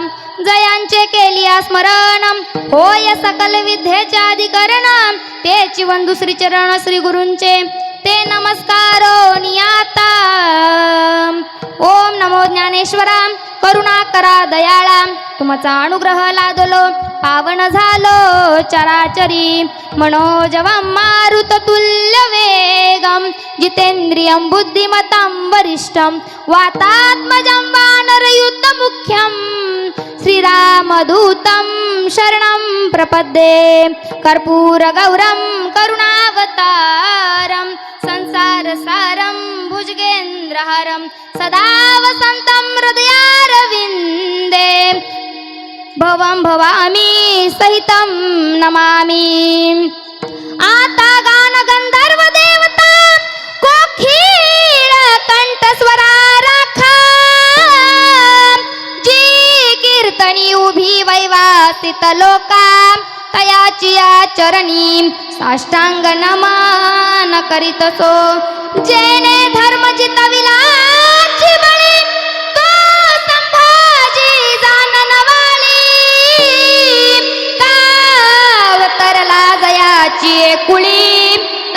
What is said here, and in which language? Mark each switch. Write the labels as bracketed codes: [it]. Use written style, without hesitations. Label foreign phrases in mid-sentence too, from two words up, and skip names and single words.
[mr] जयांचे केली स्मरण होय सकल विद्येचे अधिकरण तेची वंदू श्री चरण श्री गुरूंचे ते नमस्कारो नियाता. ओम नमो ज्ञानेश्वरा करुणा करा दयाळा तुमचा अनुग्रह लादलो पावन झालो चराचरी [sa] मनोजवं मारुत तुल्य वेगं जितेंद्रियं बुद्धिमतं वरिष्ठं वातात्मजं वानरयुद्धमुख्यं श्रीरामदूतं शरणं प्रपद्ये कर्पूरगौरं करुणावतारं संसारसारं भुजगेन्द्रहारं सदा वसन्तं हृदयारविन्दे भवं भवामी सहितं नमामि. [mr] आता गान गंधर्व देवता कोकिळ कंठस्वरा राखा जी कीर्तनी उभी वैवासित लोका तयाची या चरणी साष्टांग नमन करीतसो जेने धर्म जितविला बळी तो संभाजी जाननवाली कावतरला जयाची कुळी